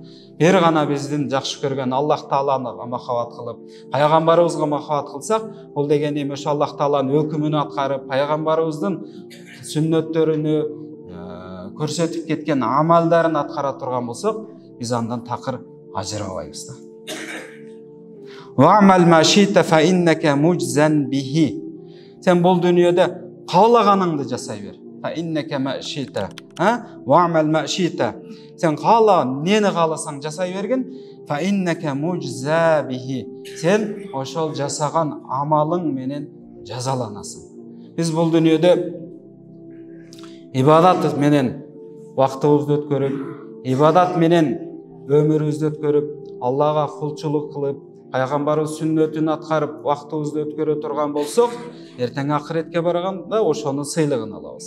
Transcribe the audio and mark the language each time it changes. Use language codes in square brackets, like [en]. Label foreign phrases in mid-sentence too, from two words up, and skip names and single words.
[ky] Бир гана биздин жакшы көргөн Аллах Тааланы махабат кылып, пайгамбарыбызга махабат кылсак, бул деген эми ошо Аллах Тааланын өкүмүн аткарып, пайгамбарыбыздын сүннөттөрүнү көрсөтүп кеткен амалдарын аткара турган болсок, биз андан такыр ажырабайбыз да. [ar] اعمل ما شئت فإنك مجزي به. [ky] Сен бул дүйнөдө каалаганыңды жасай бер. [ar] فإنك ما شئت اعمل ما شئت. [ky] Сен нени кааласаң жасай бергин. [ar] فإنك مجزي به. [ky] Сен ошол жасаган амалың менен жазаланасың. Биз бул дүйнөдө ибадат менен вактыбызды өткөрүп, ибадат менен өмүрүбүздү өткөрүп, Аллага кулчулук кылып, пайгамбарыбыз сүннөтүн аткарып, вактыбызды өткөрө турган болсок, эртең акыретке барганда ошонун сыйлыгын алабыз.